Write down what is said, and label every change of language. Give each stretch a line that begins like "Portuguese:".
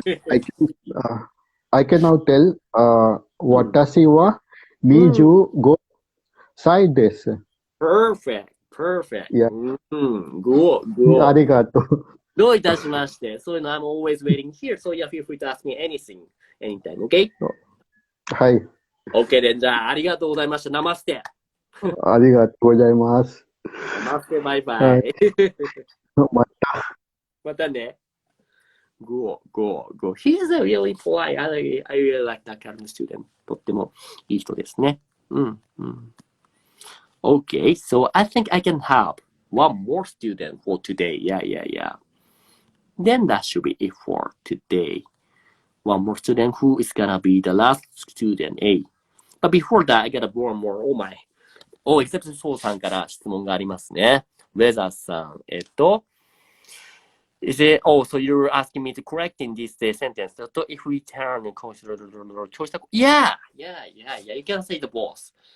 English: I can, I can now tell,
Japanese: watashi wa miju go sai desu.
English: Perfect. Perfect. Yeah, Good. Good.
Japanese: ありがとう。どういたしまして。
English: So, I'm always waiting here. So, yeah, feel free to ask me anything, anytime. Okay?
Japanese: はい、 OK で、じゃあ、ありがとうございました。ナマステ。ありがとうございます。ナマステ、バイバはい、イ。ままたね。
English: Go. He's a really polite. I really like that kind of student.
Japanese: とってもいい人ですね。
English: Okay, so I think I can have one more student for today. Yeah. Then that should be it for today. One more student who is gonna be the last student, A. But before that, I got one more. Oh my. Oh, except for
Japanese: さんから質問がありますね。
English: レザーさん、is it, oh, so you're asking me to correct in this sentence. So if we turn and consider, yeah, you can say the both.